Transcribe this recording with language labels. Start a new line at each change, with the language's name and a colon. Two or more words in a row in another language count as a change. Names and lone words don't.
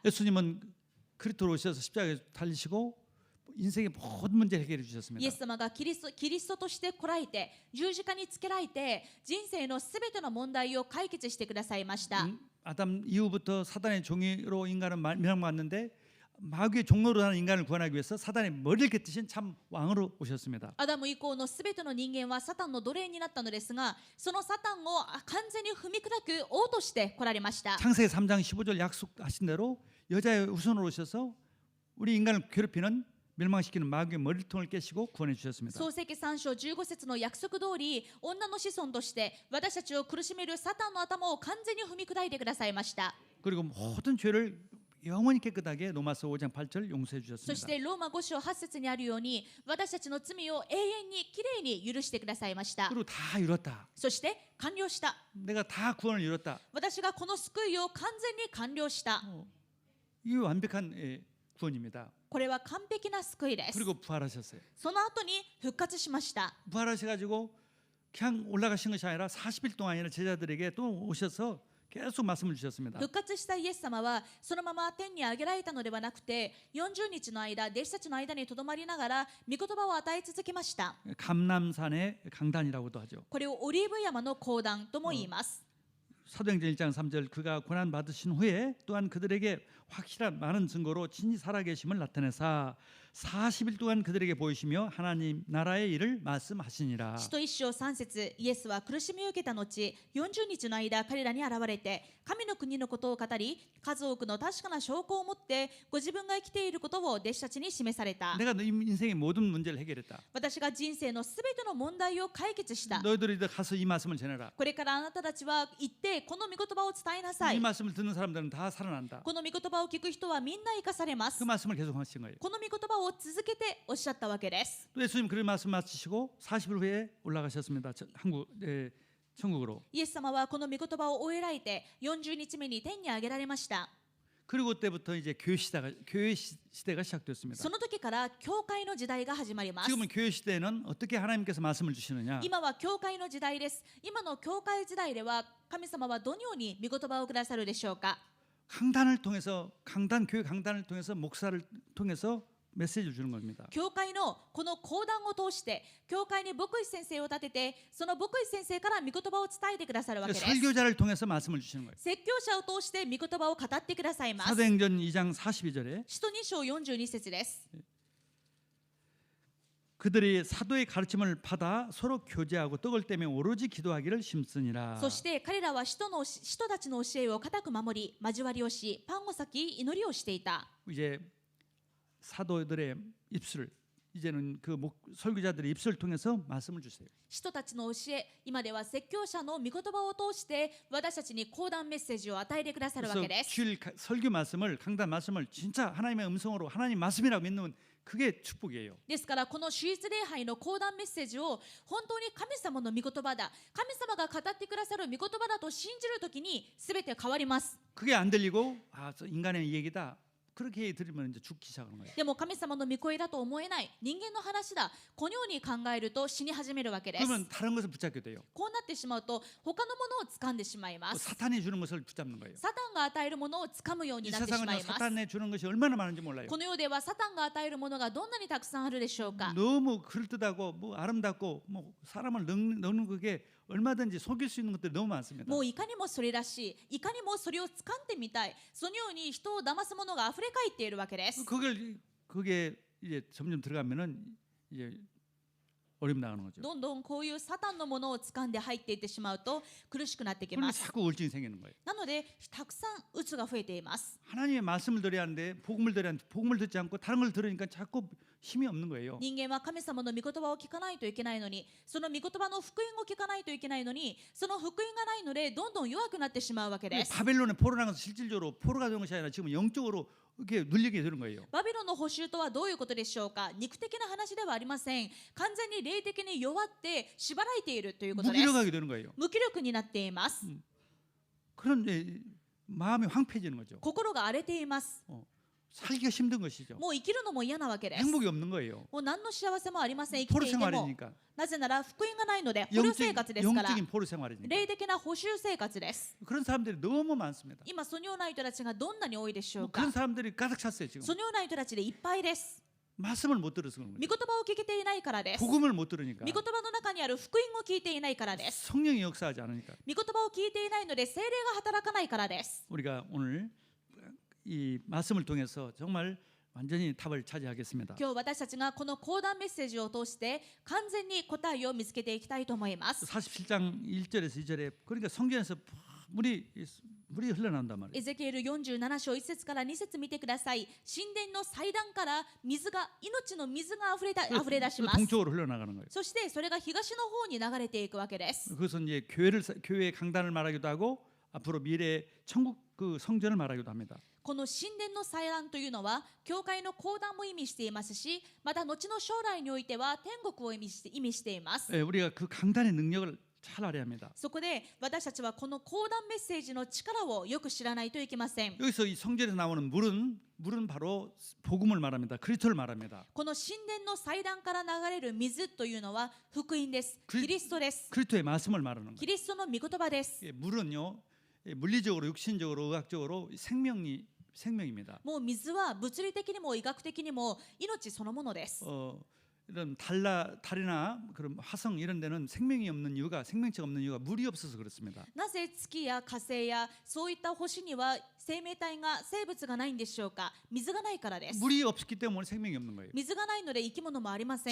Korean: 예수님은 그리스도로 오셔서 십자가에 달리시고 인생의 모든 문제를 해결해
Japanese: イエ
Korean: 주셨습니다.
Japanese: ス様がキリストとして来られて十字架につけられて人生のすべての問題を解決してくださいました。
Korean: 아담 이후부터 사단의 종으로 인간은 멸망받는데 마귀의 종로로 하는 인간을 구원하기 위해서 사단의 머리를 겟으신 참 왕으로 오셨습니다.
Japanese: アダム以降のすべての人間はサタンの奴隷になったのですが、そのサタンを完全に踏み砕く王として来られました。
Korean: 창세기 3장 15절 약속하신 대로 여자의 우선으로 오셔서 우리 인간을 괴롭히는 멸망시키는 마귀의 머리통을 깨시고 구원해 주셨습니다.
Japanese: 創世記3章15節の約束通り、女の子孫として私たちを苦しめるサタンの頭を完全に踏み砕いてくださいました。
Korean: 그리고 모든 죄를 영원히 깨끗하게 로마서 5장 8절 용서해
Japanese: そし
Korean: 주셨습니다.
Japanese: てローマ5章8節にあるように、私たちの罪を永遠にきれいに許してくださいました。
Korean: 그리고 다 이뤘다.
Japanese: そして完了した。
Korean: 내가 다 구원을 이뤘다.
Japanese: 私がこの救いを完全に完了した。
Korean: 이 완벽한 구원입니다.
Japanese: これは完璧な救いです。
Korean: 그리고 부활하셨어요.
Japanese: その後に復活しました。
Korean: 부활하셔가지고 그냥 올라가신 것이 아니라 40일 동안이나 제자들에게 또 오셔서 계속 말씀을 주셨습니다.
Japanese: 復活したイエス様はそのまま天に上げられたのではなくて、40日の間弟子たちの間にとどまりながら御言葉を与え続けました。
Korean: 감람산의 강단이라고도 하죠.
Japanese: これをオリーブ山の講談とも言います。
Korean: 사도행전 1장 3절 그가 고난 받으신 후에 또한 그들에게 확실한 많은 증거로 친히 살아계심을 나타내사 40일 동안 그들에게 보이시며 하나님 나라의 일을 말씀하시니라.
Japanese: 使徒一章3節、イエスは苦しみを受けた後40日の間彼らに現れて神の国のことを語り、数多くの確かな証拠を持ってご自分が生きていることを弟子たちに示された。
Korean: 내가 너 인생의 모든 문제를 해결했다.
Japanese: 私が人生のすべての問題を解決した。
Korean: 너희들이 가서 이 말씀을 전해라.
Japanese: これからあなたたちは行ってこの御言葉を伝えなさ
Korean: 이
Japanese: い。
Korean: 말씀을 듣는 사람들은 다 살아난다.
Japanese: この御言葉を聞く人はみんな生かされま
Korean: 그
Japanese: す。
Korean: 말씀을 계속 하신 거예요.
Japanese: この御言葉を続けておっしゃったわけです。
Korean: 또 예수님 그 말씀 마치시고 40일 후에 올라가셨습니다. 천국으로.
Japanese: イエス様はこの御言葉を終えられて40日目に天に上げられました。
Korean: 그리고 그때부터 이제 교회 시대가 시작됐습니다.
Japanese: その時から教会の時代が始まります。
Korean: 지금은 교회 시대는 어떻게 하나님께서 말씀을 주시느냐?
Japanese: 今は教会の時代です。今の教会時代では神様はどのように御言葉をくださるでしょうか。
Korean: 강단을 통해서 교회 강단을 통해서 목사를 통해서 메시지를 주는 겁니다.
Japanese: 教会のこの講談を通して教会に牧師先生を立ててその牧師先生から御言葉を伝えてくださるわけです。
Korean: 설교자를 통해서 말씀을 주시는 거예요.
Japanese: 説教者を通して御言葉を語ってくださいます。
Korean: 사도행전 2장 42절에
Japanese: 使徒2章42節です。
Korean: 그들이 사도의 가르침을 받아 서로 교제하고 떡을 떼며 오로지 기도하기를 힘쓰니라.
Japanese: そして彼らは使徒たちの教えを固く守り交わりをしパンを裂き祈りをしていた。
Korean: 이제 사도들의 입술, 이제는 그 설교자들의 입술을 통해서 말씀을 주세요.
Japanese: 使徒たちの教え、今では説教者の御言葉を通して私たちに講談メッセージを与えてくださるわ
Korean: 그래서
Japanese: けです。
Korean: 주일 설교 말씀을 강단 말씀을 진짜 하나님의 음성으로 하나님 말씀이라고 믿는 그게 축복이에요.
Japanese: ですからこの主日礼拝の講談メッセージを本当に神様の御言葉だ、神様が語ってくださる御言葉だと信じるときに全て変わります。
Korean: 그게 안 들리고 인간의 얘기다. 그렇게 들으면 이제 죽기 시작하는 거예요.
Japanese: でも神様の御声だと思えない、人間の話だ、このように考えると死に始めるわけです。
Korean: 그러면 다른 것을 붙잡게 돼요.
Japanese: こうなってしまうと他のものを掴んでしまいます。
Korean: 사탄이 주는 것을 붙잡는 거예요.
Japanese: サタンが与えるものを掴むよう
Korean: 이
Japanese: になってしま
Korean: 세상은
Japanese: います。
Korean: 사탄이 주는 것이 얼마나 많은지 몰라요.
Japanese: この世ではサタンが与えるものがどんなにたくさんあるでしょうか。
Korean: 너무 그럴듯하고 뭐 아름답고 뭐 사람을 넣는 그게 얼마든지 속일 수 있는 것들이 너무 많습니다.
Japanese: もういかにもそれらしい、いかにもそれを掴んでみたい、そのように人を騙すものがあふれかえっているわけです。
Korean: 그게 이제 점점 들어가면은 이제 어려움 나가는 거죠.
Japanese: どんどんこういうサタンのものを掴んで入っていってしまうと苦しくなってき
Korean: 그러면
Japanese: ます。
Korean: 자꾸 우울증이 생기는 거예요.
Japanese: なのでたくさん鬱が増えています。
Korean: 하나님의 말씀을 들어야 하는데 복음을 들어야 하는데 복음을 듣지 않고 다른 걸 들으니까 자꾸 힘이 없는 거예요.
Japanese: 人間は神様の御言葉を聞かないといけないのに、その御言葉の福音を聞かないといけないのに、その福音がないのでどんどん弱くなってしまうわけです。
Korean: 바벨론의 포로라는 것은 실질적으로 포로가 되는 것이 아니라 지금 영적으로 이렇게 눌리게 되는 거예요.
Japanese: バビロンの捕囚とはどういうことでしょうか。肉的な話ではありません。完全に霊的に弱って縛られているということです。
Korean: 무기력하게 되는 거예요.
Japanese: 無気力になっています。
Korean: 그런 마음이 황폐해지는 거죠.
Japanese: 心が荒れています。
Korean: 살기가 힘든 것이죠.
Japanese: もう生きるのも嫌なわけです。
Korean: 행복이 없는 거예요.
Japanese: もう何の幸せもありません。生き
Korean: 포로
Japanese: ていても。
Korean: 생활이니까.
Japanese: なぜなら福音がないので捕虜生活ですから。
Korean: 영적인 포로 생활이니까.
Japanese: 霊的な捕囚生活です。
Korean: 그런 사람들이 너무 많습니다.
Japanese: 今そのような人たちがどんなに多いでしょう
Korean: 그런
Japanese: か。
Korean: 사람들이 가득 찼어요 지금.
Japanese: そのような人たちでいっぱいです。
Korean: 말씀을 못 들어서 그런
Japanese: 御
Korean: 거예요.
Japanese: 言葉を聞けていないからです。御
Korean: 복음을 못 들으니까.
Japanese: 言葉の中にある福音を聞いていないからです。
Korean: 성령이 역사하지 않으니까.
Japanese: 御言葉を聞いていないので聖霊が働かないからです。
Korean: 우리가 오늘 이 말씀을 통해서 정말 완전히 답을 차지하겠습니다.
Japanese: 今日私たちがこの講談メッセージを通して完全に答えを見つけていきたいと思います。
Korean: 47장 1절에서 2절에 그러니까 성경에서 물이 흘러나온단 말이에요.
Japanese: エゼキエル47章1節から2節見てください。神殿の祭壇から命の水が溢れ出します。
Korean: 동쪽으로 흘러나가는 거예요.
Japanese: そしてそれが東の方に流れていくわけです。
Korean: 그것은 이제 교회의 강단을 말하기도 하고 앞으로 미래 천국 그 성전을 말하기도 합니다.
Japanese: この神殿の祭壇というのは教会の講談も意味していますし、また後の将来においては天国を意味しています。
Korean: 우리가 그 강단의 능력을 잘 알아야 합니다.
Japanese: そこで私たちはこの講談メッセージの力をよく知らないといけません。
Korean: 여기서 이 성전에서 나오는 물은 바로 복음을 말합니다. 그리스도를 말합니다.
Japanese: この神殿の祭壇から流れる水というのは福音です。キリストです。
Korean: 그리스도의 말씀을 말하는
Japanese: キ
Korean: 거예요.
Japanese: リストの御言葉です。
Korean: 물은요 물리적으로 육신적으로 의학적으로 생명입니다.
Japanese: もう水は物理的にも医学的にも命そのものです。
Korean: 이런 달이나 그런 화성 이런 데는 생명이 없는 이유가 생명체가 없는 이유가 물이 없어서 그렇습니다.
Japanese: なぜ月や火星やそういった星には生命体が生物がないんでしょうか。水がないからです。
Korean: 물이 없기 때문에 생명이 없는 거예요.
Japanese: 水がないので生き物もありません。